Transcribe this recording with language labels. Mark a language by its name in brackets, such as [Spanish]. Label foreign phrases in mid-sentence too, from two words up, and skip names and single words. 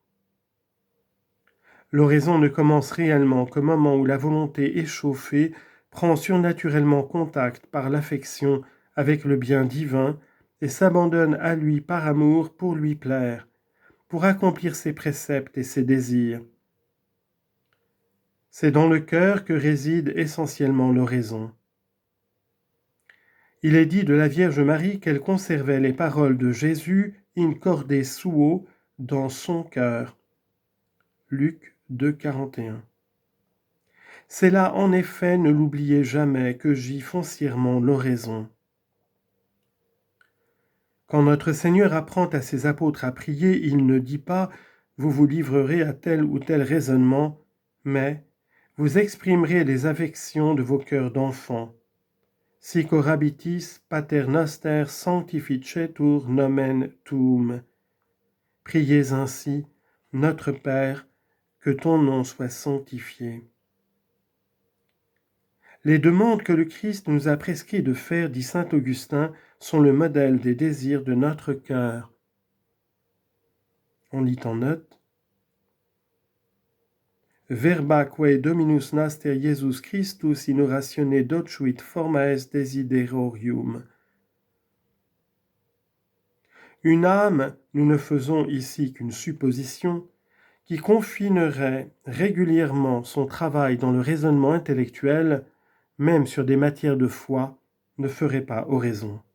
[French] L'oraison ne commence réellement qu'au moment où la volonté échauffée prend surnaturellement contact par l'affection avec le bien divin et s'abandonne à lui par amour pour lui plaire, pour accomplir ses préceptes et ses désirs. C'est dans le cœur que réside essentiellement l'oraison. Il est dit de la Vierge Marie qu'elle conservait les paroles de Jésus [Latin] in corde suo [French] dans son cœur. Luc 2, 41. C'est là en effet, ne l'oubliez jamais, que gît foncièrement l'oraison. Quand notre Seigneur apprend à ses apôtres à prier, il ne dit pas « vous vous livrerez à tel ou tel raisonnement », mais « vous exprimerez les affections de vos cœurs d'enfants ». [Latin] Sic orabitis pater noster sanctificetur nomen tuum. [French] Priez ainsi, notre Père, que ton nom soit sanctifié. Les demandes que le Christ nous a prescrit de faire, dit saint Augustin, sont le modèle des désirs de notre cœur. On lit en note. [Latin] Verba quae Dominus naster Iesus Christus in oratione docuit formaes desiderorium. [French] Une âme, nous ne faisons ici qu'une supposition, qui confinerait régulièrement son travail dans le raisonnement intellectuel, même sur des matières de foi, ne ferait pas oraison.